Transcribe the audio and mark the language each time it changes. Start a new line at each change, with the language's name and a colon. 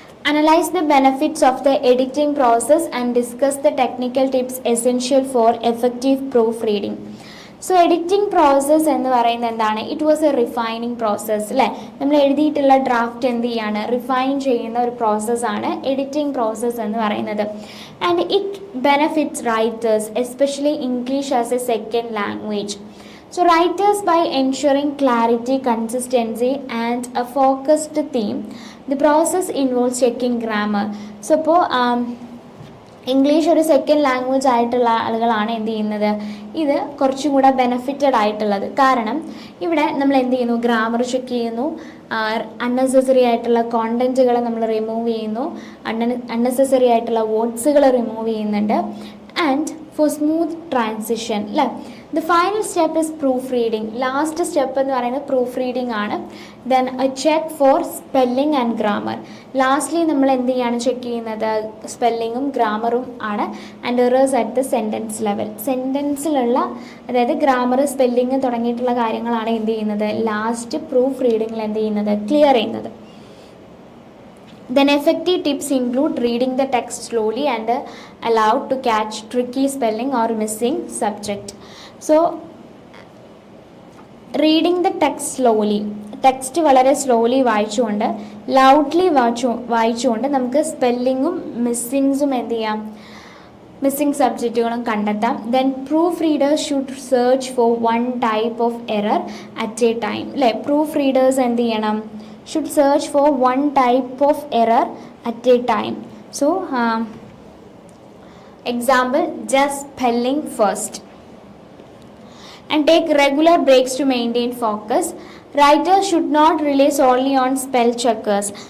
English: Analyze the benefits of the editing process and discuss the technical tips essential for effective proofreading. So editing process
Malayalam: എന്ന് പറയുന്നത് എന്താണ്?
English: It was a refining process അല്ലേ?
Malayalam: നമ്മൾ എഴുതിയിട്ടുള്ള draft എന്ത് ചെയ്യാണ്? Refine ചെയ്യുന്ന ഒരു പ്രോസസ്സാണ് എഡിറ്റിംഗ് പ്രോസസ്സ് എന്ന് പറയുന്നത്.
English: And it benefits writers especially English as a second language. So writers, by ensuring clarity, consistency and a focused theme, the process involves checking grammar.
Malayalam: So ഇപ്പോൾ ഇംഗ്ലീഷ് ഒരു second language ആയിട്ടുള്ള ആളുകളാണ് എന്ത് ചെയ്യുന്നത്, ഇത് കുറച്ചും കൂടെ ബെനഫിറ്റഡ് ആയിട്ടുള്ളത്. കാരണം ഇവിടെ നമ്മൾ എന്ത് ചെയ്യുന്നു, ഗ്രാമർ ചെക്ക് ചെയ്യുന്നു, അൺനെസസറി ആയിട്ടുള്ള കോണ്ടൻറ്റുകൾ നമ്മൾ റിമൂവ് ചെയ്യുന്നു, അൺനെസസറി ആയിട്ടുള്ള വേർഡ്സുകൾ റിമൂവ് ചെയ്യുന്നുണ്ട്.
English: And for smooth transition അല്ലേ. The final step is proofreading.
Malayalam: Last step എന്ന് പറയുന്നത് പ്രൂഫ് റീഡിംഗ് ആണ്.
English: Then a check for spelling and grammar.
Malayalam: Lastly നമ്മൾ എന്ത് ചെയ്യാണ് ചെക്ക് ചെയ്യുന്നത്, സ്പെല്ലിങ്ങും ഗ്രാമറും ആണ്.
English: And errors at the sentence level.
Malayalam: സെൻറ്റൻസിലുള്ള അതായത് ഗ്രാമർ, സ്പെല്ലിങ് തുടങ്ങിയിട്ടുള്ള കാര്യങ്ങളാണ് എന്ത് ചെയ്യുന്നത്, ലാസ്റ്റ് പ്രൂഫ് റീഡിങ്ങിൽ എന്ത് ചെയ്യുന്നത്, ക്ലിയർ ചെയ്യുന്നത്.
English: Then effective tips include reading the text slowly and allowed to catch tricky spelling or missing subject. So reading the text slowly,
Malayalam: text വളരെ slowly വായിച്ചുകൊണ്ട് loudly വായിച്ചുകൊണ്ട് നമുക്ക് സ്പെല്ലിങ്ങും മിസ്സിങ്സും എന്ത് ചെയ്യാം, മിസ്സിംഗ് സബ്ജക്റ്റുകളും കണ്ടെത്താം.
English: Then proofreaders should search for one type of error at a time അല്ലേ. Proofreaders
Malayalam: എന്ത് ചെയ്യണം,
English: should search for one type of error at a time. So example, just spelling first, and take regular breaks to maintain focus. Writers should not rely solely on spell checkers.